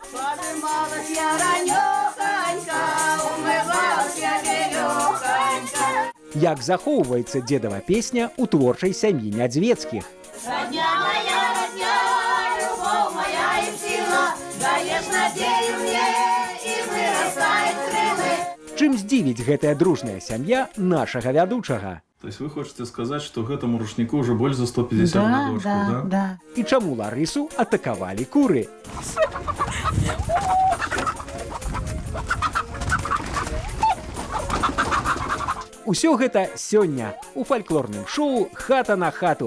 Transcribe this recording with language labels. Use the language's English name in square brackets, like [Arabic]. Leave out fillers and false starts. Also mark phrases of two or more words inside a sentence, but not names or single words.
[Belarusian] Як захоўваецца дзедава песня ў творчай сям'і Нядзвецкіх. Чым здзівіць гэтая дружная сям'я нашага вядучага? [Russian] То есть вы хотите сказать, что этому рушнику уже больше за 150 годочков, да? Да. [Belarusian] І чаму Ларысу атакавалі куры? Усё гэта сёння у фальклорным шоу «Хата на хату».